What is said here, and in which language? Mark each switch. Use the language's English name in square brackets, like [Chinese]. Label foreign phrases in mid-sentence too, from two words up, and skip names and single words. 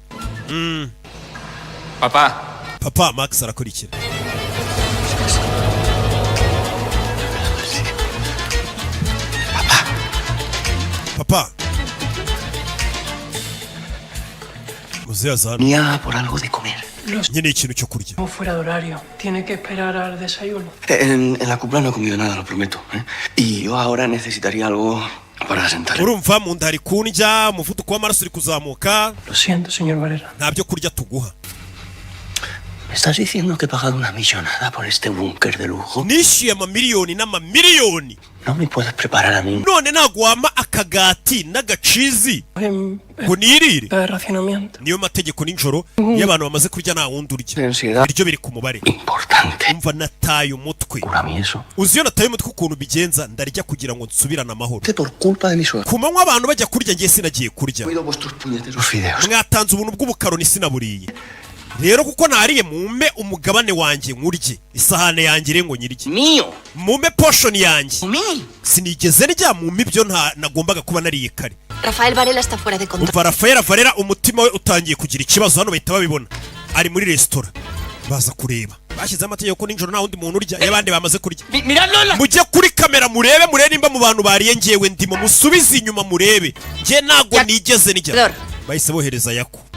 [Kinyarwanda] Papá. Papa, Max arakurikira. Papa. Muzehe azana. [Spanish] Ni haga por algo de comer. [Kinyarwanda] Nyine ikintu cyo kurya. [Spanish] Fuera de horario. Tiene que esperar al desayuno. En la cumbre no he comido nada, lo prometo. Y yo ahora necesitaría algo para sentar. [Kinyarwanda] Urumva mu nda hari kundya, umuvuduko w'amaraso uri kuzamuka. [Spanish] Lo siento, señor Valera. [Kinyarwanda] Nta byo kurya tuguha. [Spanish] ¿Me estás diciendo que he pagado una millonada por este búnker de lujo? [Kinyarwanda] Nishyuye amamiliyoni n'amamiliyoni. [Spanish] No me puedes preparar a mí. [Kinyarwanda] None ntago wampa akagati n'agacizi ngo nirire. Niyo mategeko nijoro iyo abantu bamaze kurya nta wundi urya. Ibiryo biri ku mubare. Umva nataye umutwe. Uzi iyo nataye umutwe ukuntu bigenza ndarya kugira ngo nsubirane amahoro. Ku manywa abantu bajya kurya ngiye sinagiye kurya. Mwatanze ubuntu bw'ubukaroni sinaburiye. Rero kuko nariye mume umugabane wanjye nkurye isahane yanjye rengo nyirye Mio mume portion yanjye sinigeze rya mume ibyo nagombaga kuba nariye kare. [Spanish] Rafael Varela está fuera de control. [Kinyarwanda] Rafael Varela umutima we utangiye kugira ikibazo hano bahita babibona ari muri restaurant baza kureba bashyize amategeko ko ninjoro nta wundi muntu urya y'abandi bamaze kurya. Mujye kuri kamera murebe nimba mu bantu bariye ngewe ndimo musubize inyuma murebe nge nago nigeze nijya bahise bohereza yako